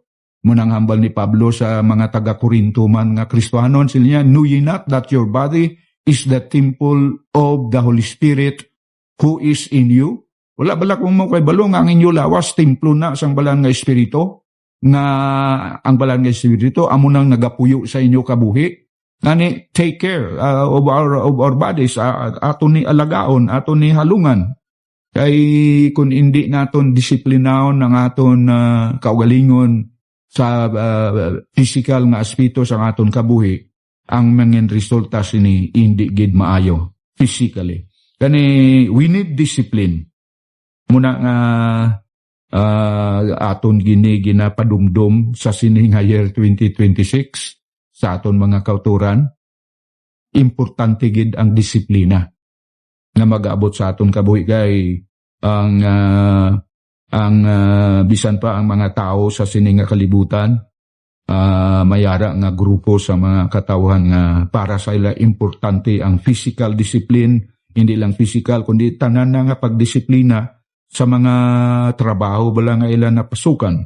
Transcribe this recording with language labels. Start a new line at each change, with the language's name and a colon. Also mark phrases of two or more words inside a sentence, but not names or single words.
Hiligaynon: Munang hambal ni Pablo sa mga taga-Korinto man nga Kristohanon, sila niya,
English: know ye not that your body is the temple of the Holy Spirit who is in you?
Hiligaynon: Wala bala kung mo kay balong ang inyo lawas, templo na sang balaan nga espiritu, nga ang balaan nga espiritu amo nang nagapuyo sa inyo kabuhi. Ngani,
English: take care of our bodies,
Hiligaynon: aton ni alagaon, aton ni halungan. Kay kung hindi naton disiplinahon ang aton kaugalingon sa physical nga aspeto sa aton kabuhi, ang mga resulta sini hindi gid maayo physically.
English: Kani we need discipline.
Hiligaynon: Muna nga aton ginapadumdum sa sining year 2026 sa aton mga kauturan, importante gid ang disiplina nga mag-aabot sa aton kabuhi. Kay ang bisan pa ang mga tao sa sining nga kalibutan, mayara nga grupo sa mga katawhan nga para sa ila importante ang
English: physical discipline,
Hiligaynon: hindi lang physical kundi tanan na nga pagdisiplina sa mga trabaho bala nga ila napasukan.